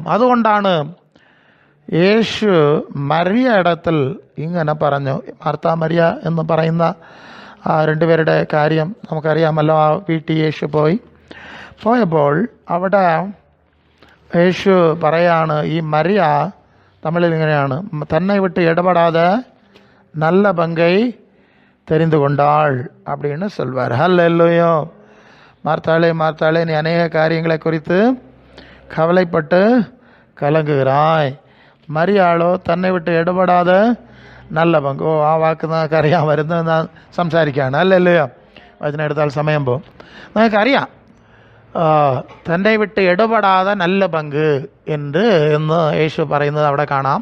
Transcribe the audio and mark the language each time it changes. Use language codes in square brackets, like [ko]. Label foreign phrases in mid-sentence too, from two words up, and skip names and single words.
[ml] അതുകൊണ്ടാണ് യേശു മരിയ ഇടത്തിൽ ഇങ്ങനെ പറഞ്ഞു. മാർത്താ മരിയ എന്ന് പറയുന്ന ആ 2 പേരുടെ കാര്യം നമുക്കറിയാമല്ലോ. ആ വീട്ടിൽ യേശു പോയപ്പോൾ അവിടെ യേശു പറയാണ്, ഈ മരിയ തമിഴിൽ ഇങ്ങനെയാണ്, തന്നെ വിട്ട് ഇടപെടാതെ [ta] நல்ல பங்கை தெரிந்து கொண்டாள் அப்படின்னு சொல்வார். ஹல்லேலூயா. மார்த்தாளே நீ அநேக காரியங்களை குறித்து கவலைப்பட்டு கலங்குகிறாய். [ml] മരിയാളോ തന്നെ വിട്ട് ഇടപെടാതെ നല്ല പങ്ക്. ആ വാക്ക് നമുക്കറിയാൻ വരുന്നത് ഞാൻ സംസാരിക്കുകയാണ്, അല്ലല്ലോ. വചനം എടുത്താൽ സമയം പോകും. നമുക്കറിയാം തന്നെ വിട്ട് ഇടപെടാതെ നല്ല പങ്ക് എന്ന് യേശു പറയുന്നത് അവിടെ കാണാം.